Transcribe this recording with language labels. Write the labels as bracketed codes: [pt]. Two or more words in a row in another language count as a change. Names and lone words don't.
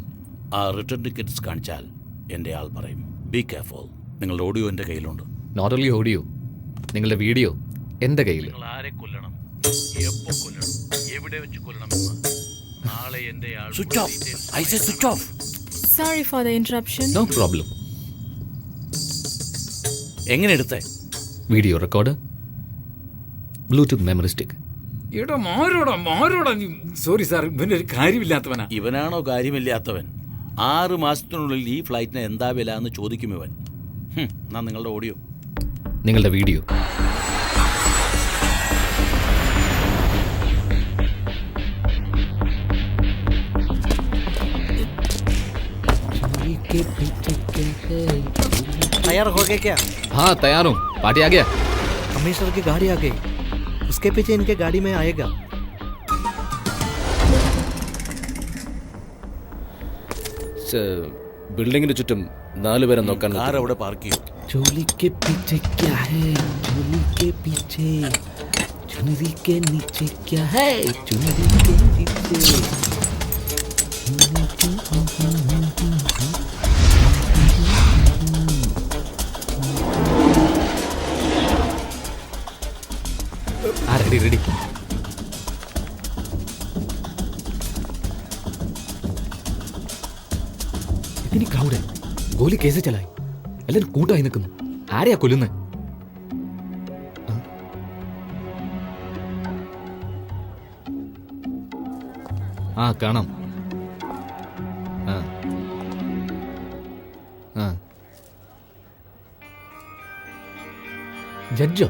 [ml] ആ [en] return tickets [ml] കാണിച്ചാൽ എൻ്റെ ആൾ പറയും. [en] be careful. [ml] നിങ്ങളുടെ ഓഡിയോ എൻ്റെ കയ്യിലുണ്ട്. [en] not only audio, [ml] നിങ്ങളുടെ വീഡിയോ എൻ്റെ കയ്യിൽ. നിങ്ങൾ ആരെ കൊല്ലണം, എപ്പോൾ കൊല്ലണം, എവിടെ വെച്ച് കൊല്ലണമെന്ന് നാളെ എൻ്റെ ആൾ. [en] Switch off. I say switch off. Sorry for the interruption. No problem. [ml] എങ്ങനെ എടുത്തേ? [en] Video record, Bluetooth memory stick. [ml] എടാ മാരോടാ നീ. സോറി സാർ, ഇവന്റെ ഒരു കാര്യമില്ലാത്തവനാ. ഇവനാണോ കാര്യമില്ലാത്തവൻ? 6 മാസത്തിനുള്ളിൽ ഈ ഫ്ലൈറ്റിന് എന്താ വില എന്ന് ചോദിക്കും ഇവൻ. എന്നാ നിങ്ങളുടെ ഓഡിയോ, നിങ്ങളുടെ വീഡിയോ. [hi] तैयार हो गए क्या? हाँ तैयार हूँ, पार्टी आ गया. कमिश्नर की गाड़ी आ गई, उसके पीछे इनके गाड़ी में आएगा. [ml] ബിൽഡിങ്ങിന് ചുറ്റും 4 പേരെ നോക്കാൻ. കാർ അവിടെ പാർക്ക് ചെയ്യും. [hi] चोली के पीछे क्या है? चोली के पीछे चुनरी के नीचे क्या है? चुनरी के नीचे. [en] Ready ready. [hi] इतनी क्राउड है, गोली कैसे चलाई? [ml] എല്ലാരും കൂട്ടായി നിൽക്കുന്നു. ആരെയാ കൊല്ലുന്നത്? ആ കാണാം. ജഡ്ജോ?